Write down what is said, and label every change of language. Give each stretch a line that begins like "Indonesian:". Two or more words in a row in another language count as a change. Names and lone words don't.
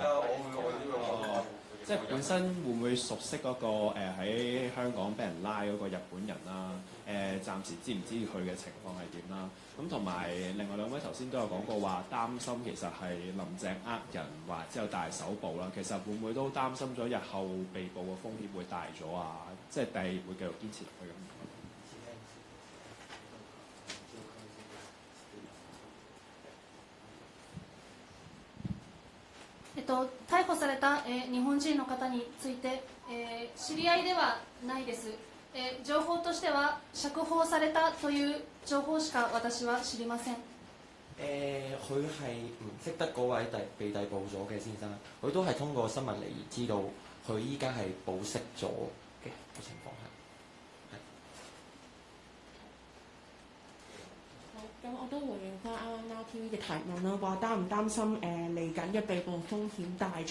Cantonese: 即係本身會唔會熟悉嗰個喺香港俾人拉嗰個日本人啦？暫時知唔知佢嘅情況係點啦？咁同埋另外2位頭先都有講過話擔心其實係林鄭人或之後大手捕啦，其實會唔會都擔心咗日後被捕嘅風險會大咗啊？即係第會繼續堅持落去咁。
Japanese: 逮捕された、日本人の方について、知り合いではないです。情報としては釈放されたという情報しか私は知りません。
Cantonese: 佢係唔識得嗰位被逮捕咗嘅先生，佢都係通過新聞嚟知道佢依家係保釋咗嘅情況係。咁我都回應翻啱啱 Now TV 嘅提問啦，話擔唔擔心嚟緊嘅被捕風險大咗？